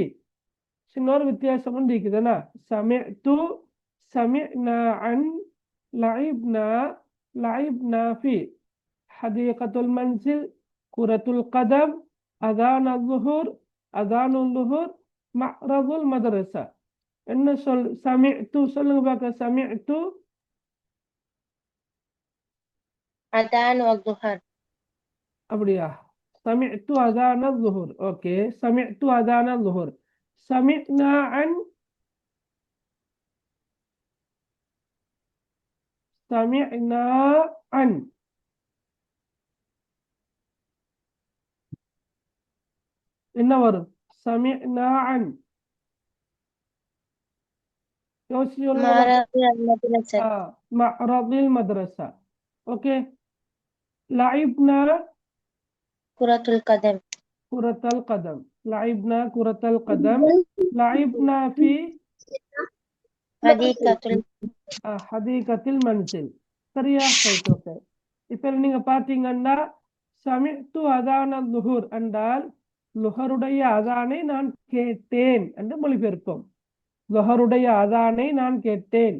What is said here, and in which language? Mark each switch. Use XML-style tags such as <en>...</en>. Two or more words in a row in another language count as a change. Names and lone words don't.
<ta>சின்னொரு வித்தியாசம் ஒன்று இருக்குதுன்னா,</ta> <ar>سمعت سمعنا عن لعبنا لعبنا في. حديقة المنزل، كرة القدم، أذان الظهر، أذان الظهر، معرض المدرسة.</ar> <ta>என்ன சொல்? சமிஅத்து. சொல்லுங்க பார்க்க. சமிஅத்து</ta> <ar>أذان والظهر.</ar> <ta>அப்படியா?</ta> <ar>سمعت أذان الظهر.</ar> <ta>ஓகே,</ta> <ar>سمعت أذان الظهر. سمعنا عن سمعنا عن</ar> <ta>என்ன வரும்?</ta> <ar>سمعنا عن</ar> <ta>யோசிச்சு சொல்லுங்க பார்க்க.</ta> <ar>معرض المدرسة. معرض المدرسة. ஓகே. லஐப்னா كرة القدم كرة القدم. لعبنا كرة القدم. لعبنا في حديقة حديقة المنزل.</ar> <ta>சரியா? ரைட், ஓகே. இப்ப நீங்க பாத்தீங்கன்னா</ta> <ar>سمعت أذان الظهر</ar> <ta>என்றால் லுஹருடைய அதானை நான் கேட்டேன் என்று மொழிபெயர்ப்போம். லுஹருடைய அதானை நான் கேட்டேன்.</ta>